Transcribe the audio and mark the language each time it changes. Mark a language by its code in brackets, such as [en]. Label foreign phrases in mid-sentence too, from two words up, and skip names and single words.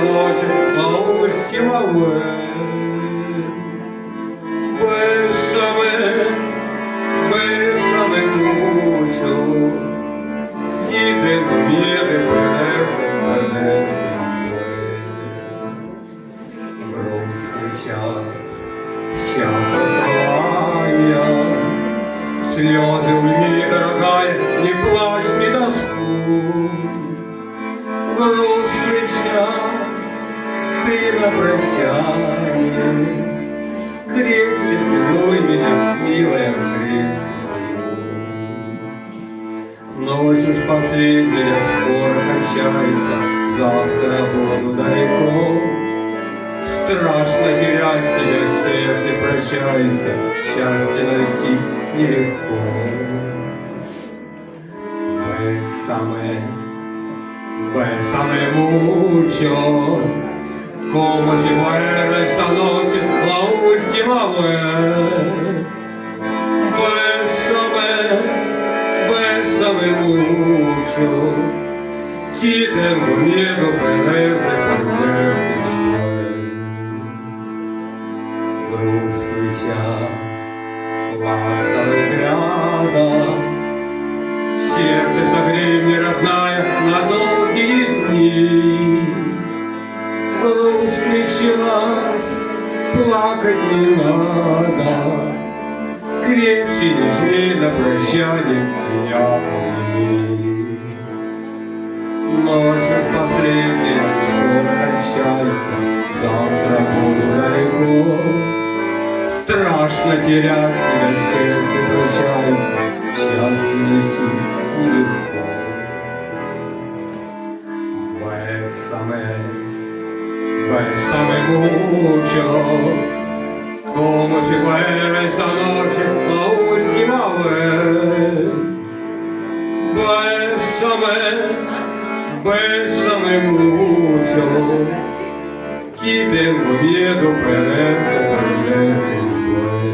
[es] noche la última vez. Bésame, bésame mucho, y tengo miedo de perderte después. [ru] Грустный час, час расставания, слезы уйми, дорогая, не плачь, не тоску. Грустный час, ты на прощание, крепче целуй меня, милая, крепче целуй. Ночь уж последняя скоро кончается, завтра буду далеко. Страшно терять тебя, сердце прощайся, счастье найти нелегко. [es] Bésame mucho, como si fuera esta noche la última vez. Bésame, bésame mucho, si tengo miedo perderte después. [ru] Грустный час, ласковый рядом, сердце согрей мне, родная, на долгие дни. Грустный час, плакать не надо, крепче, нежней на прощание меня обними. Ночь последняя скоро кончается, завтра буду далеко. Страшно терять тебя, сердце прощается, счастье найти нелегко. [es] Bésame, bésame mucho, como si fuera esta noche la última vez. Bésame, bésame mucho, que tengo miedo perderte después.